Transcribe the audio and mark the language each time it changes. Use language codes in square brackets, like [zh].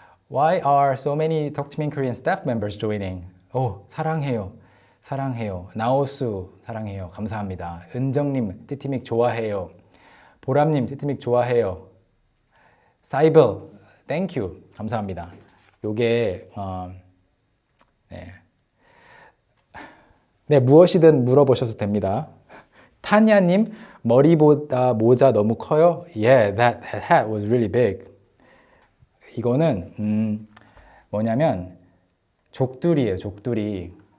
[en] Why are so many Talk to Me in Korean staff members joining? [ko] 사랑해요. 사랑해요. 나오수 사랑해요. 감사합니다. 은정님, TTMIK 좋아해요. 보람님, TTMIK 좋아해요. [en] 사이블, thank you. [ko] 감사합니다. 요게 네, 무엇이든 물어보셔도 됩니다. 타냐님, 머리보다 모자 너무 커요? [en] Yeah, that hat was really big. [ko] 이거는 뭐냐면 족두리예요, 족두리.